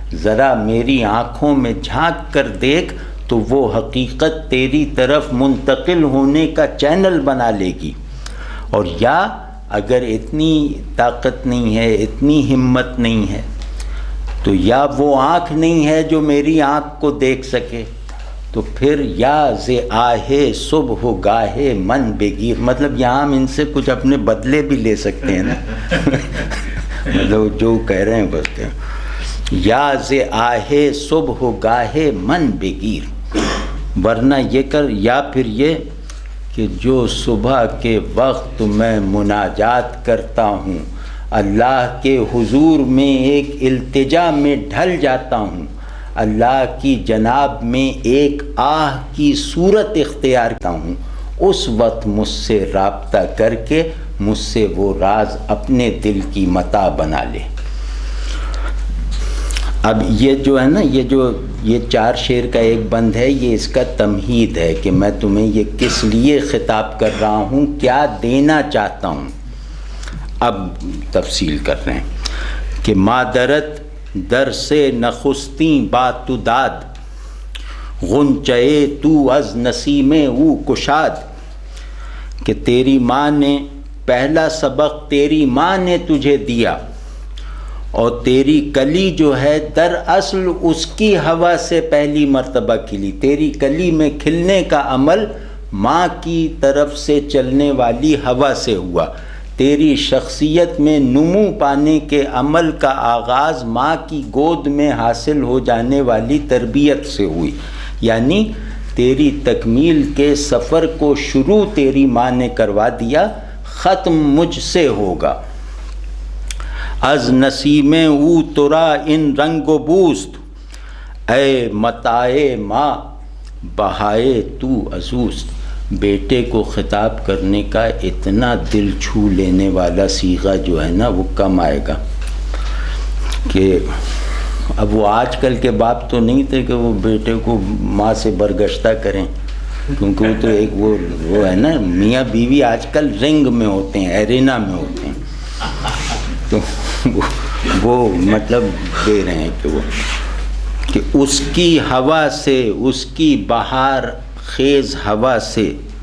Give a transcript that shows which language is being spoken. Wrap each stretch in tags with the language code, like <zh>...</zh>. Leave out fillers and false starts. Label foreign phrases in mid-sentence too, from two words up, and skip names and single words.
<ur>ذرا میری آنکھوں میں جھانک کر دیکھ تو وہ حقیقت تیری طرف منتقل ہونے کا چینل بنا لے گی. اور یا اگر اتنی طاقت نہیں ہے، اتنی ہمت نہیں ہے، تو یا وہ آنکھ نہیں ہے جو میری آنکھ کو دیکھ سکے، تو پھر</ur> <fa>یا ز آہے صبح گاہے من بگیر.</fa> <ur>مطلب یہاں ہم ان سے کچھ اپنے بدلے بھی لے سکتے ہیں نا. مطلب جو کہہ رہے ہیں بس کہ</ur> <fa>یا ز آہے صبح گاہے من بگیر.</fa> <ur>ورنہ یہ کر، یا پھر یہ کہ جو صبح کے وقت میں مناجات کرتا ہوں، اللہ کے حضور میں ایک التجا میں ڈھل جاتا ہوں، اللہ کی جناب میں ایک آہ کی صورت اختیار کرتا ہوں، اس وقت مجھ سے رابطہ کر کے مجھ سے وہ راز اپنے دل کی متاع بنا لے. اب یہ جو ہے نا، یہ 4 شعر کا ایک بند ہے، یہ اس کا تمہید ہے کہ میں تمہیں یہ کس لیے خطاب کر رہا ہوں، کیا دینا چاہتا ہوں. اب تفصیل کر رہے ہیں کہ</ur> <fa>مادرت در سے نخستیں بات تو داد، غنچے تو از نسیم او کشاد.</fa> <ur>کہ تیری ماں نے پہلا سبق تیری ماں نے تجھے دیا، اور تیری کلی جو ہے در اصل اس کی ہوا سے پہلی مرتبہ کھلی. تیری کلی میں کھلنے کا عمل ماں کی طرف سے چلنے والی ہوا سے ہوا. تیری شخصیت میں نمو پانے کے عمل کا آغاز ماں کی گود میں حاصل ہو جانے والی تربیت سے ہوئی. یعنی تیری تکمیل کے سفر کو شروع تیری ماں نے کروا دیا، ختم مجھ سے ہوگا.</ur> <fa>از نسیم او ترا ان رنگ و بوست، اے متائے ماں بہائے تو ازوست.</fa> <ur>بیٹے کو خطاب کرنے کا اتنا دل چھو لینے والا صیغہ جو ہے نا وہ کم آئے گا. کہ اب وہ آج کل کے باپ تو نہیں تھے کہ وہ بیٹے کو ماں سے برگشتہ کریں، کیونکہ وہ تو ایک وہ ہے نا، میاں بیوی آج کل رنگ میں ہوتے ہیں، ایرینا میں ہوتے ہیں، تو وہ مطلب دے رہے ہیں کہ اس کی ہوا سے، اس کی بہار خیز ہوا سے</ur>